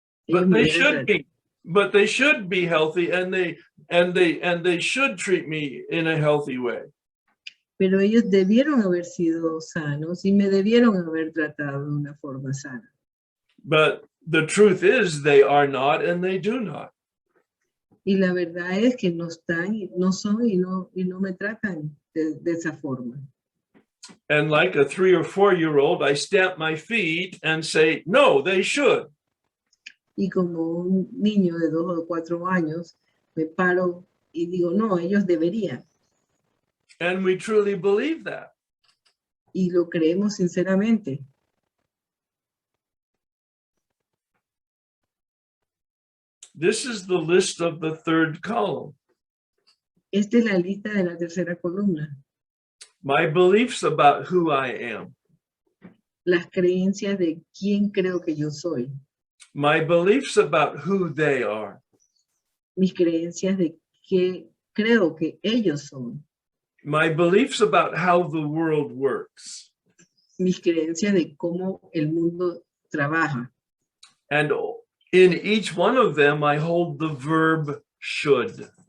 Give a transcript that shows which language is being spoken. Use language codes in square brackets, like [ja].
[en] But they should be healthy, and they should treat me in a healthy way. [es] Pero ellos debieron haber sido sanos y me debieron haber tratado de una forma sana. [en] But the truth is they are not, and they do not. [es] Y la verdad es que no están, no son y no me tratan de esa forma. [en] And like a 3 or 4-year-old, I stamp my feet and say, no, they should. [es] Y como un niño de 2 o 4 años, me paro y digo, no, ellos deberían. [en] And we truly believe that. [es] Y lo creemos sinceramente. [en] This is the list of the third column. [es] Esta es la lista de la tercera columna. [en] My beliefs about who I am. [es] Las creencias de quién creo que yo soy. [en] My beliefs about who they are. [es] Mis creencias de qué creo que ellos son. [en] My beliefs about how the world works. [es] Mis creencias de cómo el mundo trabaja. [en] And in each one of them, I hold the verb should.